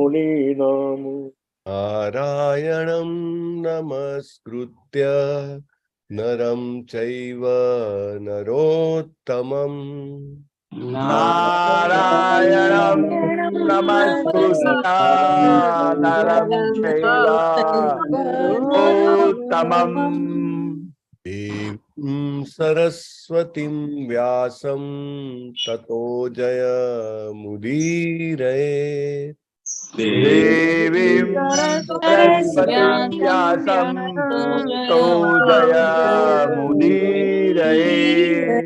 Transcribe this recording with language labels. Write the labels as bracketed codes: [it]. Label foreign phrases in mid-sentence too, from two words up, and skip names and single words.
[sa] नारायणं नमस्कृत्य नरं चैव नरोत्तमम् नारायणं नमस्कृत्य नरं चैव नरोत्तमम् सरस्वतीम व्यासम ततो जय मुदीरये. देवीम सरस्वतीम व्यासम तो जया मुदीरये.